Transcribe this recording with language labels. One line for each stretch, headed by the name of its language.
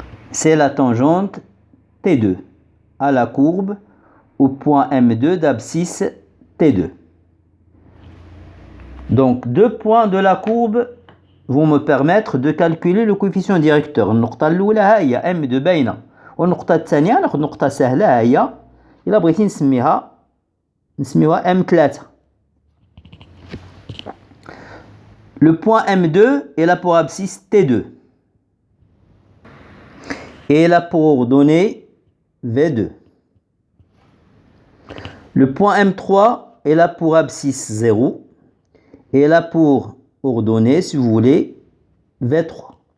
French: C'est la tangente T2 à la courbe au point M2 d'abscisse T2. Donc, deux points de la courbe vont me permettre de calculer le coefficient directeur.
Arabic: النقطة الأولى ها هي M2 باينة والنقطة الثانية ناخذ نقطة سهلة ها هي إلا بغيتي نسميها M3.
French: Le point M2 est là pour abscisse T2 et là pour ordonnée V2. Le point M3 est là pour abscisse 0 et là pour ordonnée, si vous voulez, V3.